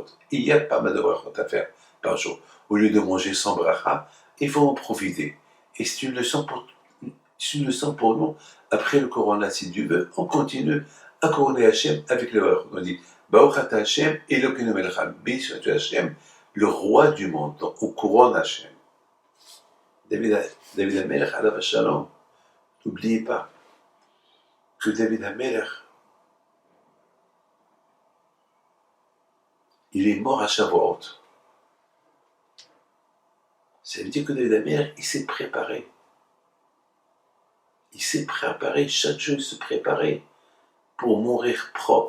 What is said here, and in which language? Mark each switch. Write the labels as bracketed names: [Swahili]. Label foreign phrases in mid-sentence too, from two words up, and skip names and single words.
[French] Il y a pas mal de brachot à faire par jour. Au lieu de manger 100 brachas, il faut en profiter. Et c'est une leçon pour nous. Après le Corona, si Dieu veut, on continue à couronner Hashem avec les brachot. [Hebrew] On dit ברוך אתה השם אלוקינו מלך העולם, [French] béni sois-tu Hashem, le roi du monde. Donc, on couronne Hashem. David Ameller, [Hebrew] עליו שלום, [French] n'oubliez pas que David Ameller, il est mort à Shavuot. Ça veut dire que David Ameller, il s'est préparé. Il s'est préparé, chaque jour il se préparait pour mourir propre.